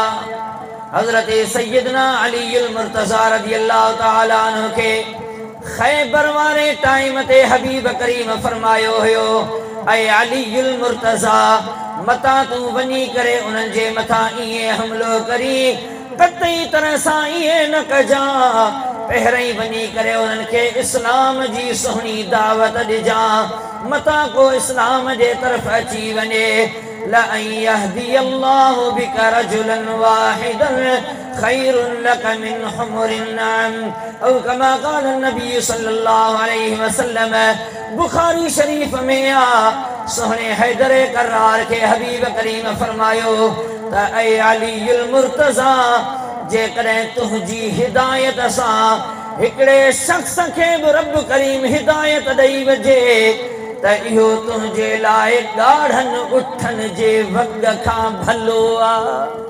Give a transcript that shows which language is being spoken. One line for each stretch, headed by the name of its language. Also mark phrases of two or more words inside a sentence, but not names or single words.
Sindhi: हज़रत सैयदना अली मुर्तज़ा
Arabic: رضي الله تعالى عنه
Sindhi: खे खैबर वारे टाइम ते हबीब करीम फरमायो हुयो, ऐं अली मुर्तज़ा, मता तूं वञी करे उन्हनि जे मथां ईअं हमिलो करी, कतई तरह सां ईअं न कजां, पहिरीं वञी करे उन्हनि खे इस्लाम जी सुहिणी दावत ॾिजां, मता को इस्लाम जे तरफ़ अची वञे।
Arabic: لأن يهدي الله بك رجلا واحدا خير لك من حمر النعم، أو كما قال النبي صلى الله عليه وسلم.
Sindhi: बुखारी शरीफ में आ, सोहने हैदर करार के हबीब करीम फरमायो त ऐ अली मुर्तज़ा, जेकॾहिं तुंहिंजी हिदायत सां हिकिड़े शख्स खे बि रब करीम हिदायत ॾेई वञे त इहो तुंहिंजे लाइ ॻाढ़नि उठनि जे वॻ खां भलो आहे।